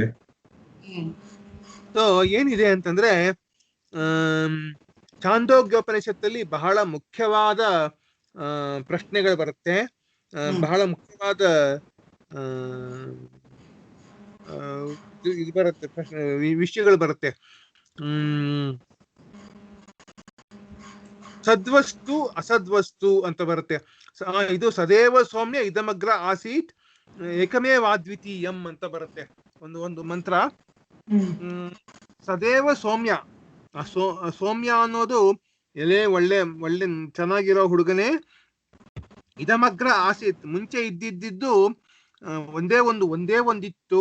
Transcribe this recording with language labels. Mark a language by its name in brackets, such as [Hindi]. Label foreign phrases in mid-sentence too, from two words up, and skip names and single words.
[Kannada] ಸೊ ಏನಿದೆ ಅಂತಂದ್ರೆ ಚಾಂದೋಗ್ಯೋಪನಿಷತ್ತಲ್ಲಿ ಬಹಳ ಮುಖ್ಯವಾದ ಪ್ರಶ್ನೆಗಳು ಬರುತ್ತೆ, ಬಹಳ ಮುಖ್ಯವಾದ ಇದು ಬರುತ್ತೆ, ವಿಷಯಗಳು ಬರುತ್ತೆ. [Sanskrit] ಸದ್ವಸ್ತು ಅಸದ್ವಸ್ತು [Kannada] ಅಂತ ಬರುತ್ತೆ. ಇದು [Sanskrit] ಸದೇವ ಸೌಮ್ಯ ಇದಮಗ್ರ ಆಸೀತ್ ಏಕಮೇವಾದ್ವಿತೀಯಂ [Kannada] ಅಂತ ಬರುತ್ತೆ ಒಂದು ಮಂತ್ರ. [Sanskrit] ಸದೇವ ಸೌಮ್ಯ, [Kannada] ಸೌಮ್ಯ ಅನ್ನೋದು ಒಳ್ಳೆ ಚೆನ್ನಾಗಿರೋ ಹುಡುಗನೇ. [Sanskrit] ಇದಮಗ್ರ ಆಸೀತ್, [Kannada] ಮುಂಚೆ ಇದ್ದಿದ್ದು ಒಂದೇ ಒಂದಿತ್ತು.